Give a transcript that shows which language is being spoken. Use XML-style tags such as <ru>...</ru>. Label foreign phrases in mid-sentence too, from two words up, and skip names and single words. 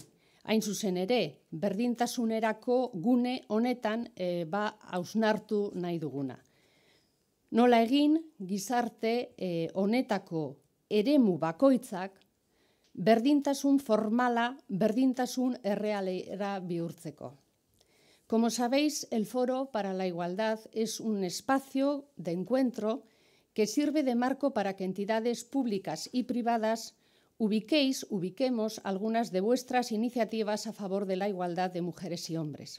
<eu>Hain zuzen ere, berdintasunerako gune honetan hausnartu nahi duguna. Nola egin gizarte honetako eremu bakoitzak berdintasun formala, berdintasun errealera bihurtzeko.</eu> <es>Como sabéis, el Foro para la Igualdad es un espacio de encuentro que sirve de marco para que entidades públicas y privadas ubiquemos algunas de vuestras iniciativas a favor de la igualdad de mujeres y hombres.</es>